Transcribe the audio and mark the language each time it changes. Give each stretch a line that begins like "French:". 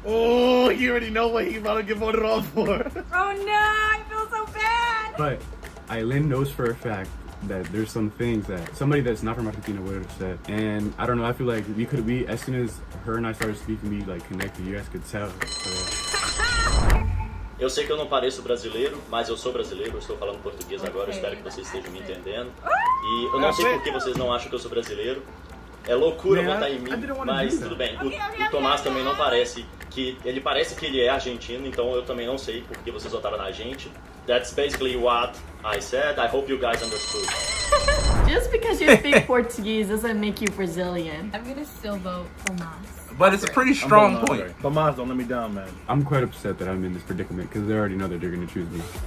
English: Oh, you already know what he's about to get voted off for. Oh no, I feel so bad. But Aileen knows for a fact that there's some things that somebody that's not from Argentina would have said. And I don't know, I feel like we as soon as her and I started speaking, we like connected. You guys could tell.
Portuguese: Eu sei que eu não pareço brasileiro, mas eu sou brasileiro, eu estou falando português agora, eu espero que vocês estejam me entendendo. E eu não sei por que vocês não acham que eu sou brasileiro. É loucura votar em mim, mas tudo bem. O Tomás também não parece que... Ele parece que ele é argentino, então eu também não sei por que vocês votaram na gente.
English: That's basically what I said. I hope you guys understood. Just because you speak Portuguese doesn't make you Brazilian. I'm gonna still vote Tomas. But it's a pretty strong point. Tomas, don't let me down, man. I'm quite upset that I'm in this predicament because they already know that they're going to choose me.